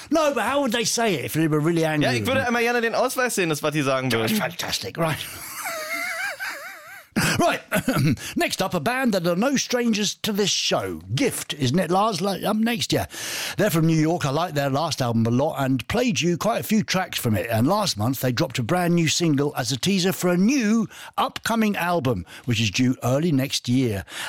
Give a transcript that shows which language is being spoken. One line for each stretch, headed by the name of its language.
English: No, but how would they say it if they were really angry?
German: Ja, ich würde einmal gerne den Ausweis sehen, das, was die sagen würden.
English: Fantastic, right. Right, next up, a band that are no strangers to this show. Gift, isn't it, Lars? Next, yeah. They're from New York. I like their last album a lot and played you quite a few tracks from it. And last month, they dropped a brand new single as a teaser for a new upcoming album, which is due early next year.